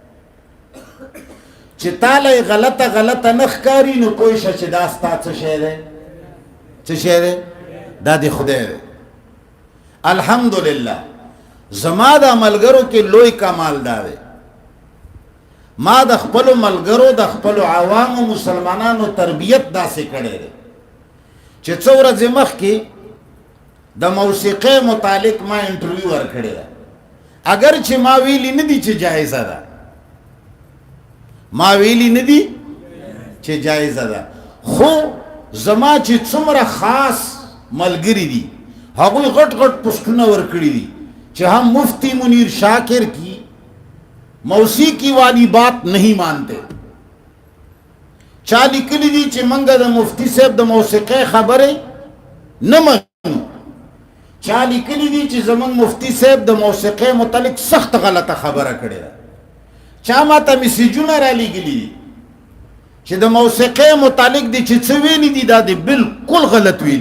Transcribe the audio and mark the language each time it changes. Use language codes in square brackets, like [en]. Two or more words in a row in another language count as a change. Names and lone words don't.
[ps] چې تاله یې غلطه نه ښکاري نو پوه شه چې دا ستا څه شی دی څه شی دی دا د خدای دی الحمدلله زما د ملګرو کې لوی کمال دا دی ما د خپلو ملګرو د خپلو عوامو مسلمانانو تربیت داسې کړی دی چې څه ورځې مخکې د موسیقۍ متعلق ما انټرویو ورکړې ده اگر چې ما ویلي نه دي چې جایزه ده ما ویلي نه دي چې جایزه ده خو زما چې څومره خاص ملګري دي هغوی غټ غټ پوسټونه ورکړي دي چې [ur] هم مفتی منیر شاکر کی موسیقی والی بات نہیں مانتے [ps] چا لیکلی دي چې منګه د مفتی صاحب د موسیقۍ خبرې نه منو چا لیکلی دي چې زمونږ مفتی صاحب د موسیقۍ متعلق سخت غلطه خبره کړې ده چا ما ته میسیجونه را لیږلي دي چې د موسیقۍ متعلق دي چې څه ویلي دي دا دي بالکل غلط ویلي